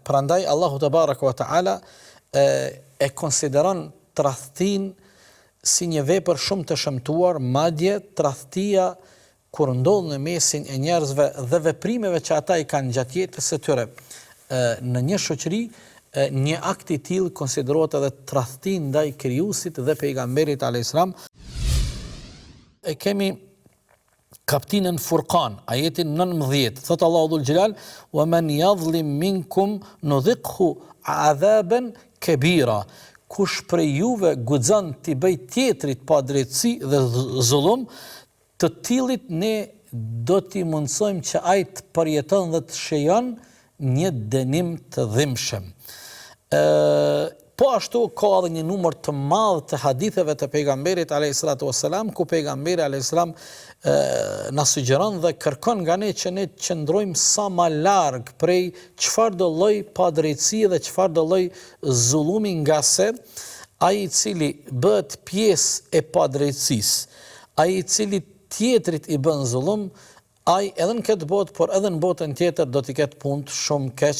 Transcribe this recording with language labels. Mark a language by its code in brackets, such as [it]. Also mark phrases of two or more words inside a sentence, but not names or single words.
[sq] Prandaj Allahu [ar] تبارك وتعالى [sq] e konsideron tradhtin si një vepër shumë të shëmtuar, madje tradhtia kur ndodh në mesin e njerëzve dhe veprimeve që ata i kanë gjatë jetës së tyre në një shoqëri, një akt i tillë konsiderohet edhe tradhti ndaj krijuesit dhe pejgamberit [ar] عليه السلام. [sq] E kemi kaptinën Furqan, ajetin 19, thot Allahu [ar] ذو الجلال: "ومن يظلم منكم نذقه عذابا كبيرا." [sq] Kush prej juve guxon t'i bëj tjetrit pa drejtësi dhe zullum, të tillit ne do t'i mundsojmë që ai të përjeton dhe të shejon një dënim të dhimbshëm. Po ashtu ka edhe një numër të madh të haditheve të pejgamberit [ar] عليه الصلاة والسلام, [sq] ku pejgamberi [ar] عليه السلام [sq] na sugjeron dhe kërkon nga ne që ne të qëndrojmë sa më larg prej çfarëdo lloj padrejtësie dhe çfarëdo lloj zullumi, nga se ai i cili bëhet pjesë e padrejtësisë, ai i cili tjetrit i bën zullum, ai edhe në këtë botë, por edhe në botën tjetër do t'i ketë punë shumë keq.